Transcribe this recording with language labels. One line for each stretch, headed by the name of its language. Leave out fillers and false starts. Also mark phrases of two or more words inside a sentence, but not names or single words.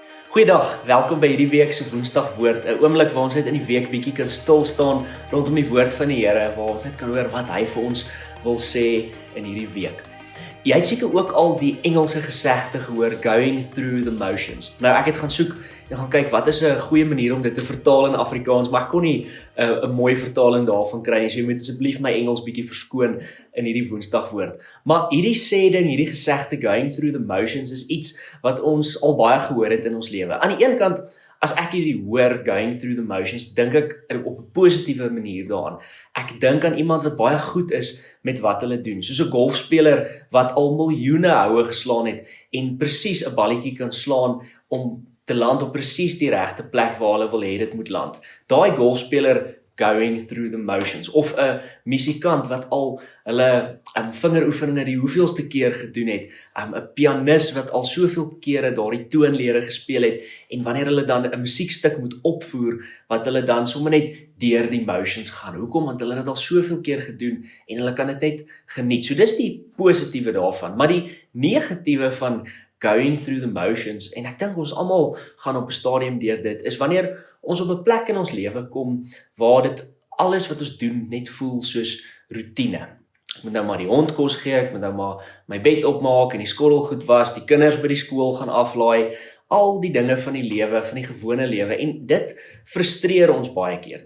Afrikaans: Goeiedag, welkom by hierdie week se Woensdag woord. 'n Oomblik waar ons net in die week bietjie kan stil staan rondom die woord van die Here, waar ons net kan hoor wat hy vir ons wil sê in hierdie week. Jy het seker ook al die Engelse gesegde gehoor,
English: going through the motions.
Afrikaans: Nou ek het gaan soek en gaan kyk wat is 'n goeie manier om dit te vertaal in Afrikaans, maar ek kon nie 'n mooi vertaling daarvan kry nie. So jy moet asseblief my Engels bietjie verskoon in hierdie Woensdag woord. Maar hierdie sê ding, hierdie gesegde
English: going through the motions
Afrikaans: is iets wat ons al baie gehoor het in ons lewe. Aan die een kant, as ek hierdie hoor,
English: going through the motions,
Afrikaans: dink ek op 'n positiewe manier daaraan. Ek dink aan iemand wat baie goed is met wat hulle doen. Soos 'n golfspeler wat al miljoene houe geslaan het en presies 'n balletjie kan slaan om te land op presies die regte plek waar hulle wil hê dit moet land. Daai golfspeler
English: going through the motions,
Afrikaans: of 'n musikant wat al hulle vingeroefeninge die hoeveelste keer gedoen het, 'n pianis wat al soveel kere daardie toonlere gespeel het, en wanneer hulle dan 'n musiekstuk moet opvoer, wat hulle dan sommer net deur die motions gaan. Hoekom? Want hulle het dit al soveel keer gedoen, en hulle kan dit net geniet. So dis die positiewe daarvan, maar die negatiewe van
English: going through the motions,
Afrikaans: en ek dink ons almal gaan op 'n stadium deur dit, is wanneer ons op 'n plek in ons lewe kom, waar dit alles wat ons doen net voel soos roetine. Ek moet nou maar die hond kos gee, ek moet nou maar my bed opmaak en die skottelgoed was, die kinders by die skool gaan aflaai, al die dinge van die lewe, van die gewone lewe, en dit frustreer ons baie keer.